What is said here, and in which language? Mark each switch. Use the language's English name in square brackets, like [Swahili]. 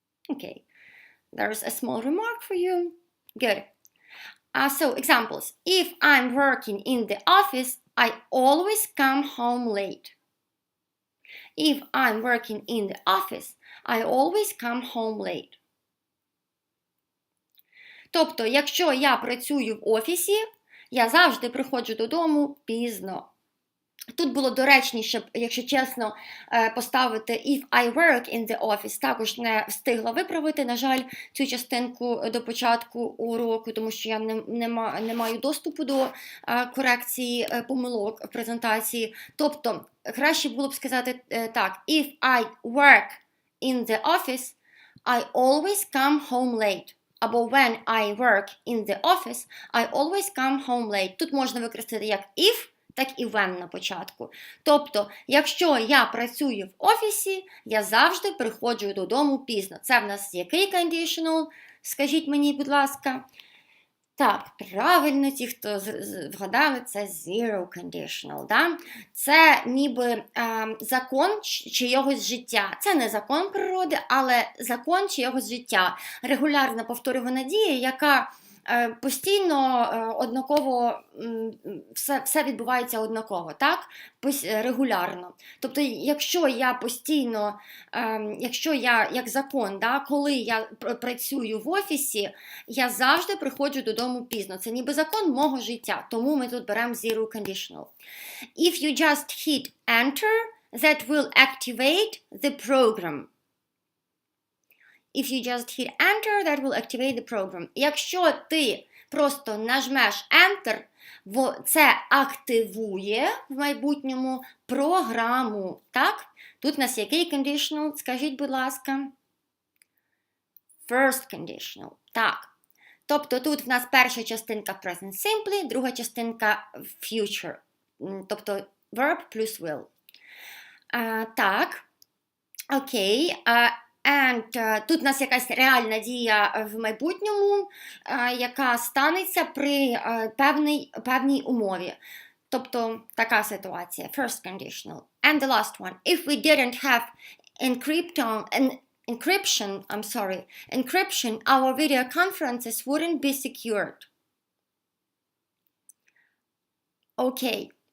[English] Okay, there's a small remark for you. Good. So examples. If I'm working in the office, I always come home late. If I'm working in the office, I always come home late. [Ukrainian] Тобто, якщо я працюю в офісі, я завжди приходжу додому пізно. Тут було доречніше, якщо чесно, поставити [English] if I work in the office. [Ukrainian] Також не встигла виправити, на жаль, цю частинку до початку уроку, тому що я не маю доступу до корекції помилок в презентації. Тобто, краще було б сказати так, [English] if I work in the office, I always come home late. [Ukrainian] Або [English] when I work in the office, I always come home late. [Ukrainian] Тут можна використати як if, так і when на початку. Тобто, якщо я працюю в офісі, я завжди приходжу додому пізно. Це в нас який conditional? Скажіть мені, будь ласка. Так, правильно, ті, хто вгадали, це zero conditional. Да? Це ніби закон чийогось життя. Це не закон природи, але закон чийогось життя. Регулярна повторювана дія, яка постійно однаково, все відбувається однаково, так? Регулярно. Тобто, якщо я постійно, якщо я, як закон, да, коли я працюю в офісі, я завжди приходжу додому пізно. Це ніби закон мого життя, тому ми тут беремо zero conditional. [English] If you just hit enter, that will activate the program. If you just hit enter, that will activate the program. [Ukrainian] Якщо ти просто нажмеш enter, це активує в майбутньому програму. Так? Тут у нас який conditional? Скажіть, будь ласка. First conditional. Так. Тобто тут в нас перша частинка present simply, друга частинка future. Тобто verb плюс will. Так. Окей. And тут у нас якась реальна дія в майбутньому, яка станеться при певній умові. Тобто така ситуація. [English] First conditional. And the last one. If we didn't have encryption, our video conferences wouldn't be secured. Okay.